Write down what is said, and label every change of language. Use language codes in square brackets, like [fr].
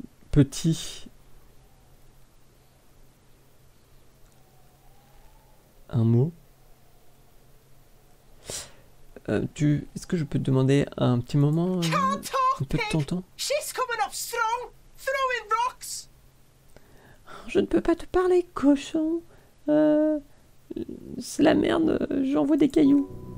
[fr] Petit. Un mot. Est-ce que je peux te demander un petit moment, un peu de ton temps? [en] She's coming up strong, throwing rocks. [fr] Je ne peux pas te parler, cochon. C'est la merde, j'envoie des cailloux.